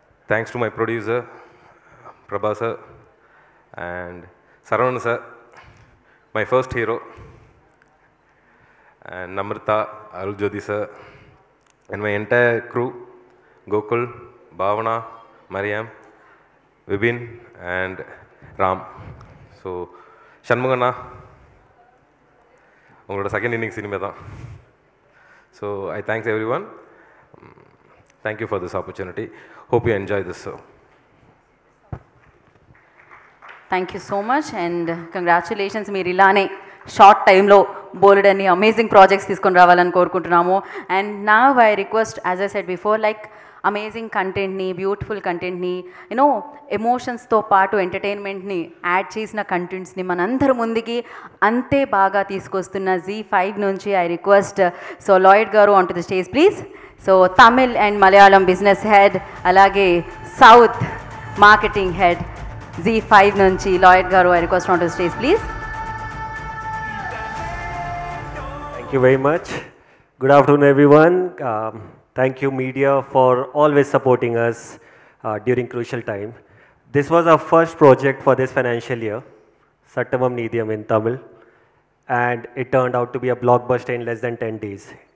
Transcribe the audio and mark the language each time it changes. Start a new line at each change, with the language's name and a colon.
English: Thanks to my producer, Prabha sir, and Saravanan sir, my first hero, and Namrata, Arul Jyoti sir, and my entire crew, Gokul, Bhavana, Mariam, Vibin, and Ram.
Tamil: So, Shanmugana, உங்களோட second inning cinema தான்.
English: So, I thanks everyone. Thank you for this opportunity. Hope you enjoy this show. Thank you so much and congratulations.
Telugu: మీరు ఇలానే short టైంలో బోల్డ్ amazing projects తీసుకొని రావాలని కోరుకుంటున్నాము. And నా I request,
English: as I said before,
Telugu: like amazing కంటెంట్ని, beautiful కంటెంట్ని, you know ఎమోషన్స్తో పాటు ఎంటర్టైన్మెంట్ని యాడ్ చేసిన కంటెంట్స్ని మనందరి ముందుకి అంతే బాగా తీసుకొస్తున్న Z5 నుంచి ఐ రిక్వెస్ట్ సో లాయిడ్ గారు
English: On to the stage please.
Telugu: So Tamil and Malayalam business head, అలాగే సౌత్ మార్కెటింగ్ హెడ్ Z5 నుంచి లాయిడ్ గారు,
English: I request on to the stage please. Thank you very much. Good afternoon, everyone. Thank you, media, for always supporting us during crucial time. This was our first project for this financial year, Sattamam Needhiyam in Tamil, and it turned out to be a blockbuster in less than 10 days.